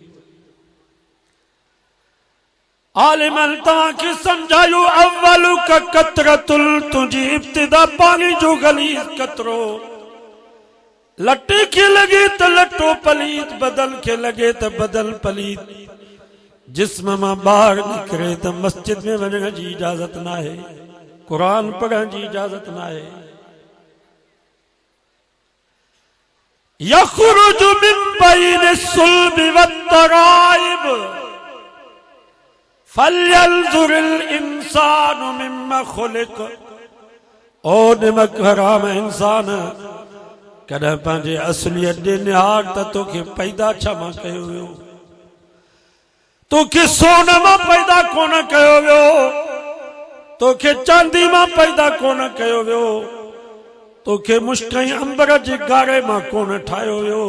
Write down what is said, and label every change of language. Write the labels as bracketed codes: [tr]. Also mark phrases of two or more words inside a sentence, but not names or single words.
[sd] आलिमन तव्हांखे सम्झायो अव्वलु का कतरतुल, तुंहिंजी इब्तिदा पाणी जो गलीज़ कतरो, लटे खे लगे त लटो पलीत, बदल खे लगे त बदल पलीत, जिस्म मां ॿाहिरि निकिरे त मस्जिद में वञण जी इजाज़त न आहे, कुरान पढ़ण जी इजाज़त न आहे। [ar] يخرج من بين الصلب والترائب فلينظر الإنسان مما خلق, [sd] ओ निमक हराम इंसान, कॾहिं पंहिंजे असलियत ॾे निहार त तोखे पैदा छा मां कयो वियो। तोखे सोन मां पैदा कोन कयो वियो, तोखे चांदी मां पैदा कोन कयो वियो, तोखे मुश्क ऐं अंबर जे गारे मां कोन ठाहियो वियो।